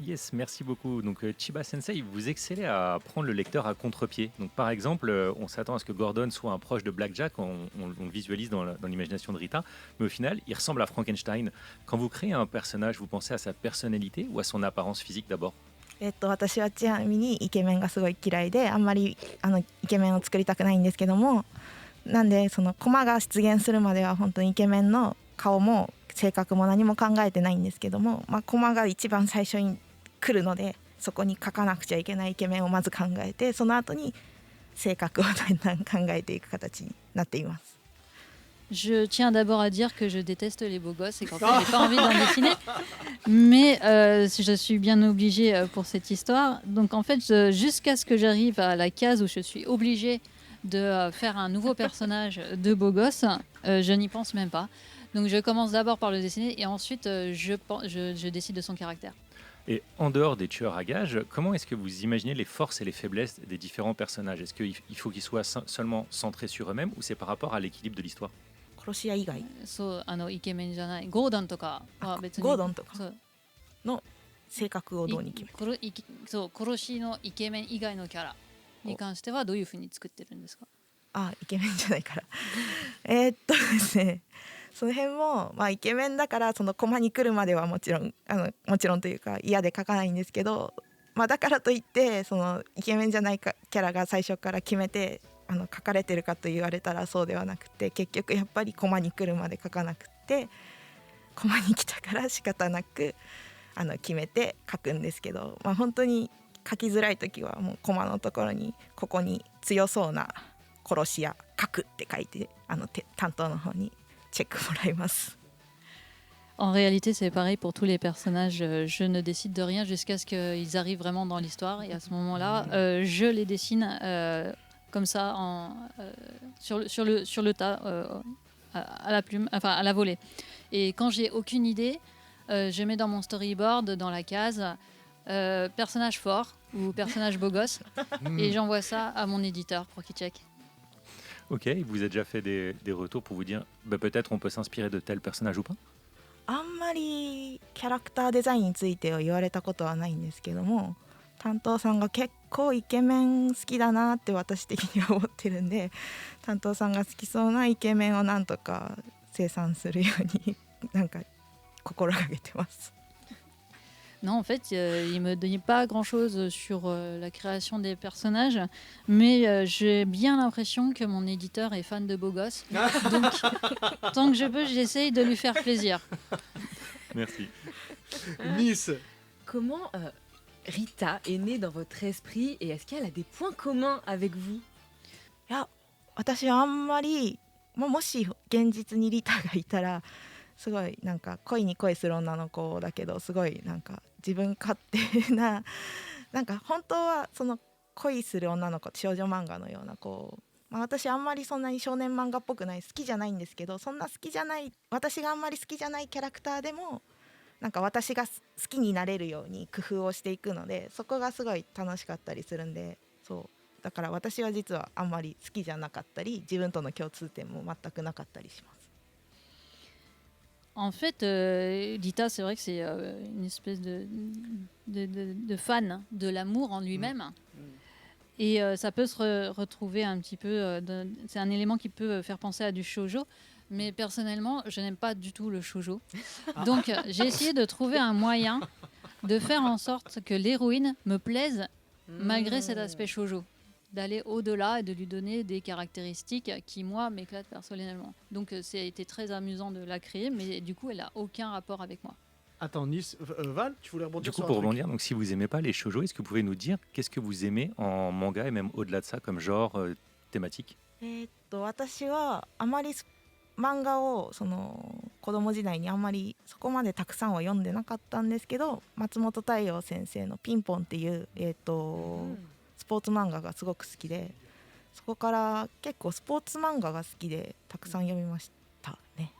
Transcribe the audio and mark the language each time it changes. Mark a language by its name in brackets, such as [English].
[French] Yes, merci beaucoup. Donc Chiba Sensei, vous excellez à prendre le lecteur à contre-pied. Donc par exemple, on s'attend à ce que Gordon soit un proche de Blackjack, on le visualise dans l'imagination de Rita, mais au final, il ressemble à Frankenstein. Quand vous créez un personnage, vous pensez à sa personnalité ou à son apparence physique d'abord? [Japanese] 私はちなみにイケメンがすごい嫌いであんまりイケメンを作りたくないんですけども、なんでそのコマが出現するまでは本当にイケメンの顔も性格も何も考えてないんですけども、コマが一番最初に来るのでそこに描かなくちゃいけないイケメンをまず考えて、その後に性格をだんだん考えていく形になっています。 [French] Je tiens d'abord à dire que je déteste les beaux gosses et qu'en fait, j'ai pas envie d'en dessiner. Mais je suis bien obligée pour cette histoire. Donc en fait, jusqu'à ce que j'arrive à la case où je suis obligée de faire un nouveau personnage de beau gosse, je n'y pense même pas. Donc je commence d'abord par le dessiner et ensuite je décide de son caractère. Et en dehors des tueurs à gages, comment est-ce que vous imaginez les forces et les faiblesses des différents personnages? Est-ce qu'il faut qu'ils soient seulement centrés sur eux-mêmes ou c'est par rapport à l'équilibre de l'histoire? [Japanese] 殺し屋以外、そうイケメンじゃないゴードンとかは別にゴードンとかそうの性格をどうに決める。そう殺しのイケメン以外のキャラに関してはどういうふうに作ってるんですか？あ、イケメンじゃないからですね、その辺も、イケメンだからそのコマに来るまではもちろんというか嫌で描かないんですけど、だからといってそのイケメンじゃないキャラが最初から決めて書かれてるかと言われたらそうではなくて、結局やっぱりコマに来るまで書かなくて、コマに来たから仕方なく決めて書くんですけど、本当に書きづらい時はもうコマのところにここに強そうな殺し屋書くって書いて担当の方にチェックもらいます。 [French] En réalité, c'est pareil pour tous les personnages. Je ne décide de rien jusqu'à ce qu'ils arrivent vraiment dans l'histoire. Et à ce moment-là, je les dessine comme ça, sur le tas, à la plume, enfin à la volée. Et quand j'ai aucune idée, je mets dans mon storyboard, dans la case, personnage fort ou personnage beau gosse. Et j'envoie ça à mon éditeur pour qu'il check. Ok, il vous a déjà fait des retours pour vous dire peut-être on peut s'inspirer de tel personnage ou pas? [Japanese] あんまりキャラクターデザインについては言われたことはないんですけども、担当さんが結構イケメン好きだなって私的には思ってるんで、担当さんが好きそうなイケメンをなんとか生産するようになんか心がけてます。 [French] Non, en fait, il me dit pas grand-chose sur la création des personnages, mais j'ai bien l'impression que mon éditeur est fan de beaux gosses. Donc, tant que je peux, j'essaye de lui faire plaisir. Merci. [English] Nice. [French] Comment Rita est née dans votre esprit et est-ce qu'elle a des points communs avec vous? [Japanese] いや、私はあんまり、もし現実にリタがいたらすごいなんか恋に恋する女の子だけど、すごいなんか自分勝手な、なんか本当はその恋する女の子、少女漫画のような子、私あんまりそんなに少年漫画っぽくない、好きじゃないんですけど、そんな好きじゃない、私があんまり好きじゃないキャラクターでもなんか私が好きになれるように工夫をしていくので、そこがすごい楽しかったりするんで、そうだから私は実はあんまり好きじゃなかったり、自分との共通点も全くなかったりします。 [French] En fait, Rita, c'est vrai que c'est une espèce de fan de l'amour en lui-même. Et ça peut se retrouver un petit peu... c'est un élément qui peut faire penser à du shoujo. Mais personnellement, je n'aime pas du tout le shoujo. Donc, j'ai essayé de trouver un moyen de faire en sorte que l'héroïne me plaise malgré cet aspect shoujo. D'aller au-delà et de lui donner des caractéristiques qui, moi, m'éclatent personnellement. Donc, ça a été très amusant de la créer, mais du coup, elle n'a aucun rapport avec moi. Attends, Val, tu voulais rebondir Du coup, sur un pour truc rebondir, donc si vous aimez pas les shoujo, est-ce que vous pouvez nous dire qu'est-ce que vous aimez en manga et même au-delà de ça comme genre thématique? [Japanese] 私はあまり漫画をその子供時代にあんまりそこまでたくさんは読んでなかったんですけど、松本太陽先生の「ピンポン」っていう、スポーツ漫画がすごく好きで、そこから結構スポーツ漫画が好きでたくさん読みましたね。